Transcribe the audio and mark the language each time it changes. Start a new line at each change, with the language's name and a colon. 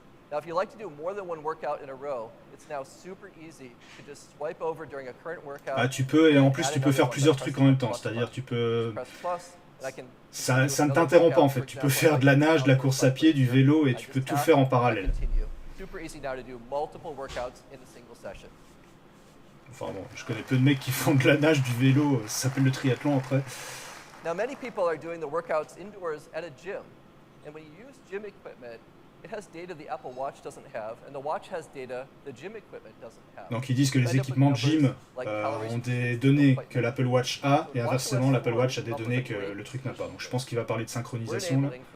English: Now, if you like to do more than one workout in a row, it's now super easy to just swipe over during a current workout.
French: Ah, tu peux, et en plus tu peux faire plusieurs trucs en même temps, c'est-à-dire tu peux... Ça ne t'interrompt pas en fait, tu peux faire de la nage, de la course à pied, du vélo et tu peux tout faire en parallèle. Enfin bon, je connais peu de mecs qui font de la nage, du vélo, ça s'appelle le triathlon après.
English: Now, many people are doing the workouts indoors at a gym, and when you use gym equipment, it has data the Apple Watch doesn't have, and the watch has data the gym equipment doesn't have.
French: Donc ils disent que les équipements de gym ont des données que l'Apple Watch a, et inversement l'Apple Watch a des données que le truc n'a pas. Donc je pense qu'il va parler de synchronisation là.